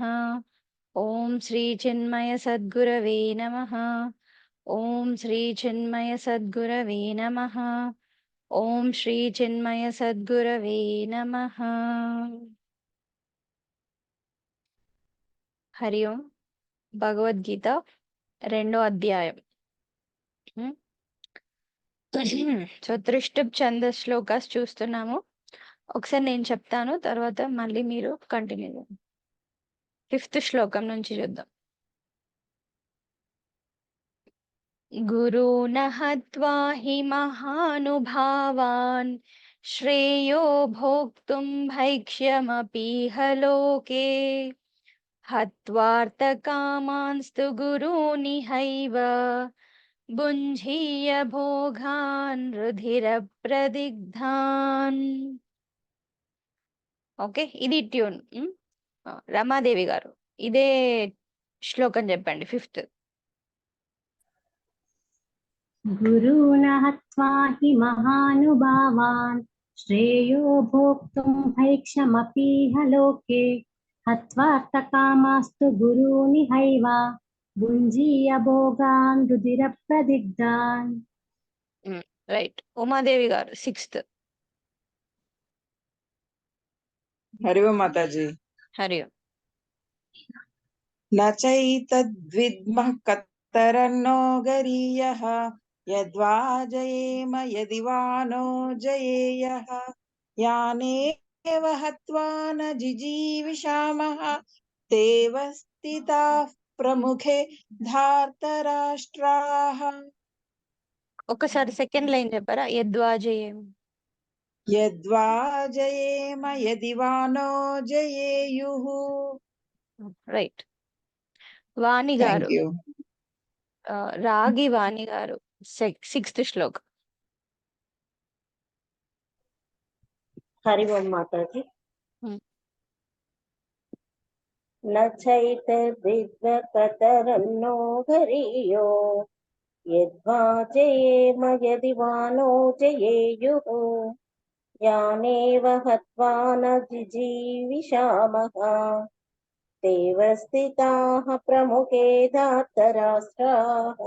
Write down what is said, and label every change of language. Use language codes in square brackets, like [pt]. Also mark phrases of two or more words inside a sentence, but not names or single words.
[sa] ओम श्री चिन्मय सद्गुरवे नमः। ओम श्री चिन्मय सद्गुरवे नमः। ओम श्री चिन्मय सद्गुरवे नमः। हरि ओम। [te] భగవద్గీత రెండో అధ్యాయం. సో త్రిష్టప్ ఛంద శ్లోకాస్ చూస్తున్నాము. ఒకసారి నేను చెప్తాను, తర్వాత మళ్ళీ మీరు కంటిన్యూ చేయండి. 5th శ్లోకం నుంచి చూద్దాం. [sa] गुरून् हत्वा हि महानुभावान् श्रेयो भोक्तुं भैक्ष्यमपीह लोके हत्वार्थकामांस्तु गुरूनिहैव भुञ्जीय भोगान् रुधिरप्रदिग्धान्. [te] ఓకే, ఇది ట్యూన్. రమాదేవి గారు ఇదే శ్లోకం చెప్పండి, 5th. [sa] गुरून् हत्वा हि महानुभावान् श्रेयो भोक्तुं भैक्षमपीह लोके हत्वार्थकामास्तु गुरूनिहैव भुञ्जीय भोगान् रुधिरप्रदिग्धान्. [te] రైట్. ఉమాదేవి గారు 6th. [sa] हरि ओम माताजी. హరి ఓం. न चैतद्विद्मः कतरन्नो गरीयः यद्वा जयेम यदि वा नो जयेयः यानेव हत्वा न जिजीविषामः तेव स्थिताः प्रमुखे धार्तराष्ट्राः. [te] ఒకసారి [en] second line [te] చెప్పారా? యద్వాజయేం. [sa] यद्वा जयेम यदि वा नो जयेयुः. [te] రైట్. వాణి [en] Thank [te] గారు, [en] you. [te] రాగి వాణి గారు 6th శ్లోకం. [sa] हरि ओम माताजी. Hmm. न चैतद्विद्वकतरन्नो गरीयो यद्वा जयेम यदि वा नो जयेयुः यानेव हत्वा न जिजीविषामः तेव स्थिताः प्रमुखे धार्तराष्ट्राः.